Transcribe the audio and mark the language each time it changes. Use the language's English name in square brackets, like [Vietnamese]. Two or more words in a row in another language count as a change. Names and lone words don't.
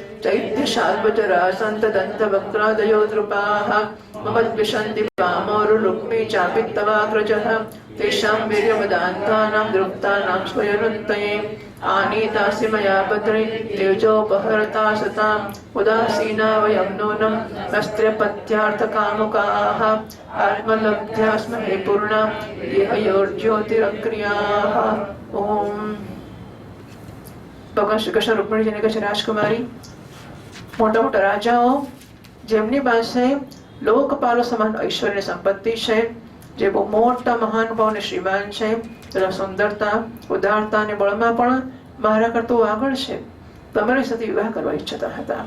[Sanskrit] चैत्यशाल्वजरासन्तदन्तवक्त्रादयो द्रुपाः ममद्विशन्ति वामोरुलुक्मी चापित्तवाग्रजः तेषां वीर्यवदान्तानां दृप्तानां स्वयनुत्तये आनीतासि मया भद्रे तेजोपहरता सतां उदासीना वयं नूनं नस्त्र्यपत्यार्थकामुकाः आत्मलब्ध्यास्महे पूर्णां देहयोर्ज्योतिरक्रियाः. ओम. [Gujarati] ભગવાન શ્રી કૃષ્ણ રૂકમણીજીને કહે છે, રાજકુમારી, મોટા મોટા રાજાઓ જેમની પાસે લોકપાલો સમાન ઐશ્વર્ય સંપત્તિ છે, જે બહુ મોટા મહાનુભાવ અને શ્રીમાન છે, તેના સુંદરતા, ઉદારતા અને બળમાં પણ મારા કરતું આગળ છે, તમારી સાથે વિવાહ કરવા ઈચ્છતા હતા.